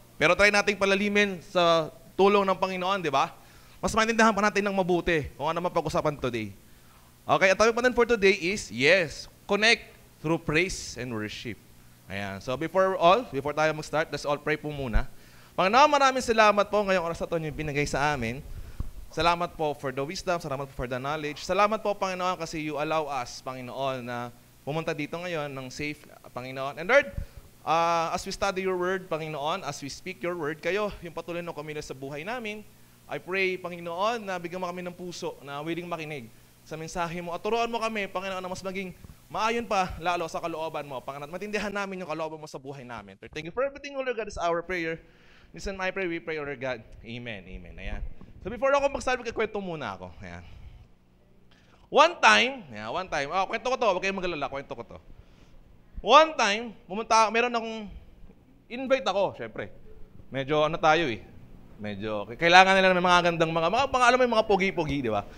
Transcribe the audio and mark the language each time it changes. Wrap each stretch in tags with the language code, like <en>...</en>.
<tl>Pero try nating palalimin sa tulong ng Panginoon, di ba? Mas maintindihan pa natin ng mabuti kung ano mapag-usapan today.</tl> <en>Okay,</en> <tl>ang topic pa natin</tl> <en>for today is, yes, connect through praise and worship.</en> <tl>Ayan. So before tayo mag-start,</tl> <en>let's all pray</en> <tl>po muna. Panginoon, maraming salamat po ngayong oras na ito yung binigay sa amin. Salamat po</tl> <en>for the wisdom,</en> <tl>salamat po</tl> <en>for the knowledge.</en> <tl>Salamat po, Panginoon, kasi</tl> <en>you allow us,</en> <tl>Panginoon, na pumunta dito ngayon ng safe, Panginoon.</tl> <en>And Lord, as we study your word,</en> <tl>Panginoon,</tl> <en>as we speak your word,</en> <tl>kayo, yung patuloy na kumilos sa buhay namin,</tl> <en>I pray,</en> <tl>Panginoon, na bigyan mo kami ng puso na willing makinig sa mensahe mo. At turuan mo kami, Panginoon, na mas maging maayon pa lalo sa kalooban mo. Panginoon, matindihan namin yung kalooban mo sa buhay namin.</tl> <en>Thank you for everything, O Lord God, is our prayer. Listen, I pray, we pray, O Lord God. Amen, amen.</en> <tl>Ayan. So before ako mag-start, magkikwento muna ako. Ayan.</tl> <en>One time,</en> <tl>kwento ko to, huwag kayong mag-alala, kwento ko to.</tl> <en>One time,</en> <tl>meron akong invite ako, syempre. Medyo tayo eh. Medyo kailangan nila ng mga gandang mga alam mo yung mga pogi-pogi, di ba?</tl>